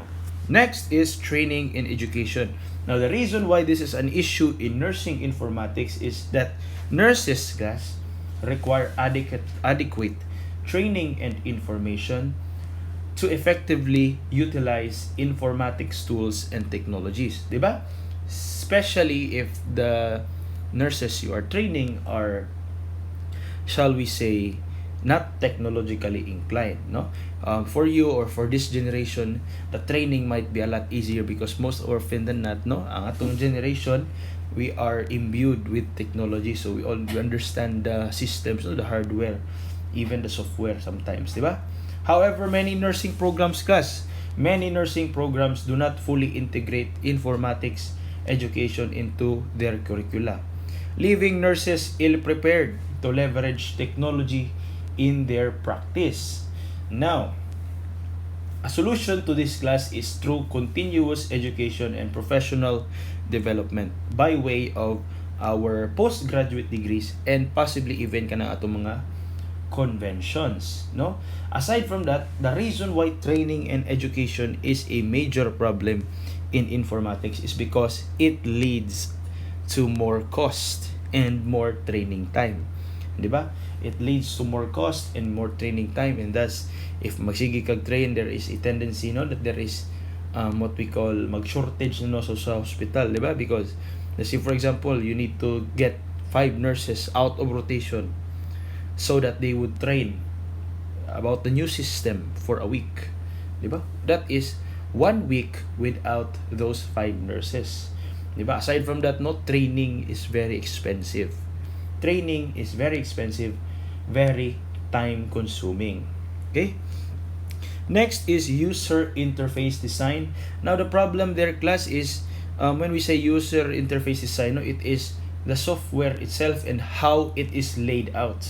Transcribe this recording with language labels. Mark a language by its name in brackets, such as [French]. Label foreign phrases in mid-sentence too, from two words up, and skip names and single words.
[English] Next is training and education. Now, the reason why this is an issue in nursing informatics is that nurses, guys, require adequate training and information to effectively utilize informatics tools and technologies, diba? Especially if the nurses you are training are, shall we say, not technologically inclined, no? For you or for this generation, the training might be a lot easier because most often than not, no, [Cebuano] ang atong generation, [English] we are imbued with technology, so we understand the systems, no, the hardware, even the software sometimes, [Cebuano] di ba? [English] However, many nursing programs do not fully integrate informatics education into their curricula, leaving nurses ill-prepared to leverage technology in their practice. Now, a solution to this class is through continuous education and professional development by way of our postgraduate degrees and possibly even [Cebuano] kanang atong mga conventions, [English] no? Aside from that, the reason why training and education is a major problem in informatics is because it leads to more cost and more training time, [Cebuano] di ba? [English] It leads to more cost and more training time, and thus if [Cebuano] magsige kag train, [English] there is a tendency, no, that there is what we call mag-shortage, no, so [Cebuano] sa hospital, di ba? [English] Because let's say for example, you need to get 5 nurses out of rotation so that they would train about the new system for a week, [Cebuano] di ba? [English] That is 1 week without those 5 nurses, [Cebuano] di ba? [English] Aside from that, no, training is very expensive. Training is very expensive, very time consuming. Okay? Next is user interface design. Now the problem there, class, is when we say user interface design, no, it is the software itself and how it is laid out.